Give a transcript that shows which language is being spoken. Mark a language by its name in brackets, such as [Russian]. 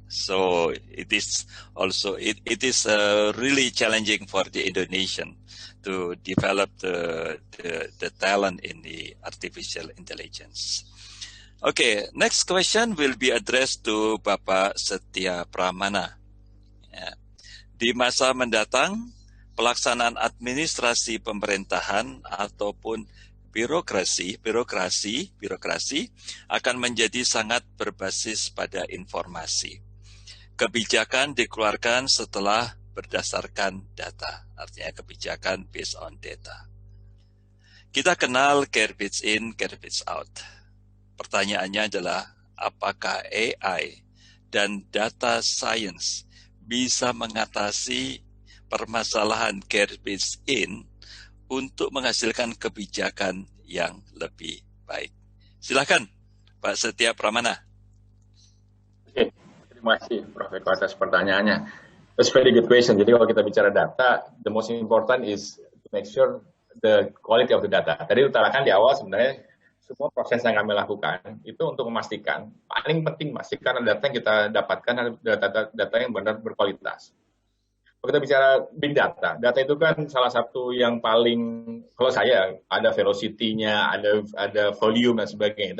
[English] So it is also it is really challenging for the Indonesian to develop the talent in the artificial intelligence. Okay, next question will be addressed to Bapak Setia Pramana. [Indonesian] Ya. Di masa mendatang, pelaksanaan administrasi pemerintahan ataupun birokrasi akan menjadi sangat berbasis pada informasi. Kebijakan dikeluarkan setelah berdasarkan data, artinya kebijakan [English] based on data. [Indonesian] Kita kenal [English] garbage in, garbage out. [Indonesian] Pertanyaannya adalah, apakah AI dan data science bisa mengatasi permasalahan [English] garbage in [Indonesian] untuk menghasilkan kebijakan yang lebih baik? Silakan, Pak Setia Pramana. Oke, terima kasih Prof. Eko atas pertanyaannya. [English] That's a very good question. [Indonesian] Jadi kalau kita bicara data, [English] the most important is to make sure the quality of the data. [Indonesian] Tadi utarakan di awal sebenarnya semua proses yang kami lakukan itu untuk memastikan, paling penting memastikan data yang kita dapatkan adalah data yang benar berkualitas. Kalau kita bicara big data, data itu kan salah satu yang paling, kalau saya ada velocity-nya, ada volume dan sebagainya.